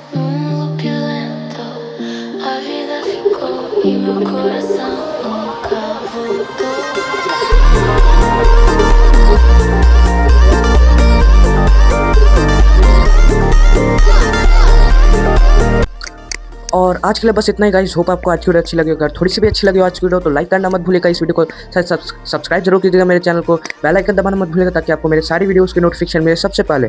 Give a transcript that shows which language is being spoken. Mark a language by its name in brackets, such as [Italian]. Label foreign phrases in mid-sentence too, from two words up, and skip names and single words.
[Portuguese] Num loop lento a vida ficou e meu coração nunca voltou. [Hindi] और आज के लिए बस इतना ही गाइस। होप आपको आज की वीडियो अच्छी लगी। अगर थोड़ी सी भी अच्छी लगी हो आज की वीडियो तो लाइक करना मत भूलिएगा इस वीडियो को, साथ सब्सक्राइब जरूर कीजिएगा मेरे चैनल को, [English] bell icon [Hindi] दबाना मत भूलिएगा ताकि आपको मेरे सारी वीडियोस की नोटिफिकेशन मिले सबसे पहले।